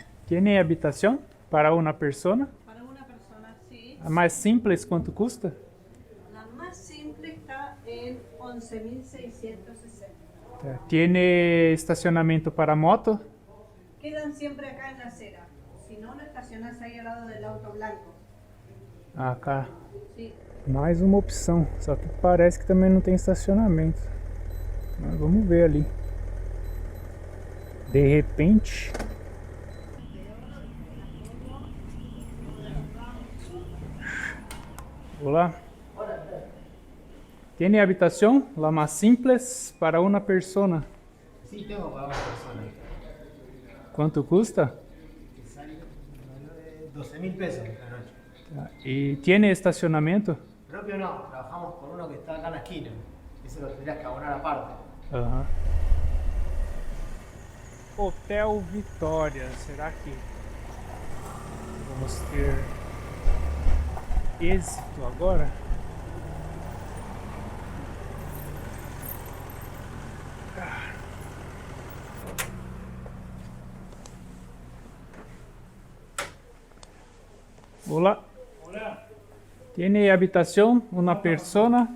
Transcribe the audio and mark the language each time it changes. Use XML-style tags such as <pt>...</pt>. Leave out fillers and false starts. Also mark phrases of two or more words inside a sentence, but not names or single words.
<es>¿Tiene habitación para una persona? Para una persona, sí.</es> <pt>A mais simples, quanto custa?</pt> <es>La más simple está en 11.660. ¿Tiene estacionamiento para moto? Quedan siempre acá en la acera. Si no, lo estacionás ahí al lado del auto blanco. Acá. Sí.</es> <pt>Mais uma opção, só que parece que também não tem estacionamento. Mas vamos ver ali. De repente. Olá.</pt> <es>¿Tiene habitación? La más simples para una persona. Sí, tengo para una persona. ¿Cuánto custa? Que sale 12.000 pesos la noche. ¿Y tiene estacionamiento? Propio no, trabajamos con uno que está acá en la esquina. Eso lo tendrías que abonar aparte. Aham.</es> <pt>Hotel Vitória, será que vamos ter êxito agora?</pt> <es>Hola. Hola, ¿Tiene habitación? ¿Una persona?</es>